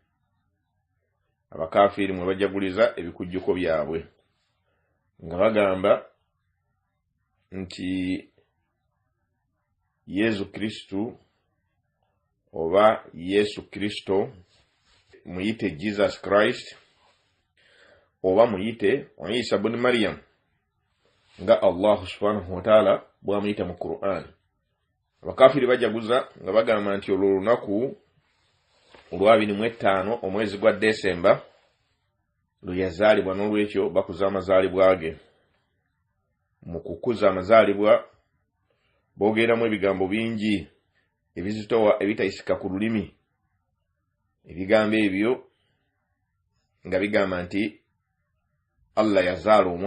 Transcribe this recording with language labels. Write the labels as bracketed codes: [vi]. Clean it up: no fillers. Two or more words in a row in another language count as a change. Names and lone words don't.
[lg] abakafiiri mwe bajaguliza ebikujjuko byabwe nga bagamba nti Yesu Kristo muyite Jesus Christ oba muyite Isa ibn Maryam nga [ar] الله سبحانه وتعالى [lg] bwamuyita mu Qur'an abakafiri bajaguza nga bagamba nti olwo lunaku olwa 25 omwezi gwa Desemba luyazaalibwa n'olwekyo bakuza amazaalibwa ge mu kukuza amazaalibwa boogeramu ebigambo bingi ebizitowa ebitayisika ku lulimi ebigambo ebyo nga bigamba nti Allah yazaala